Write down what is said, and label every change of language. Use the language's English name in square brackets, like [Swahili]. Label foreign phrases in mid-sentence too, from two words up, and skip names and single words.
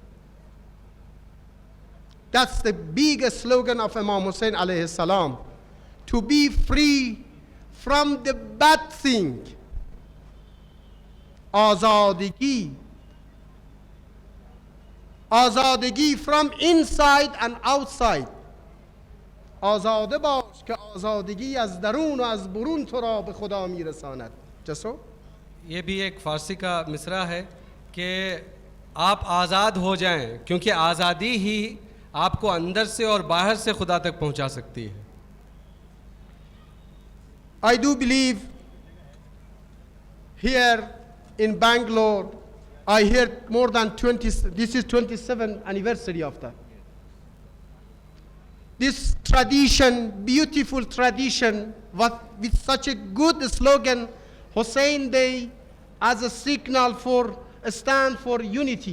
[English] That's the biggest slogan of Imam Hussain [Arabic] عليه السلام. [English] To be free from the bad thing. Azadigi. Azadigi from inside and outside. [Persian] آزاده باش که آزادگی از درون و از برون تو را به خدا میرساند. جسو؟ [Hindi] ये भी एक फारसी का मिसरा है कि आप आज़ाद हो जाएं क्योंकि आज़ादी ही आपको अंदर से और बाहर से खुदा तक पहुंचा सकती है. [English] I do believe here in Bangalore, I hear more than 20, this is 27th anniversary of that. This tradition, beautiful tradition, with such a good slogan, Hussain Day, as a signal for a stand for unity.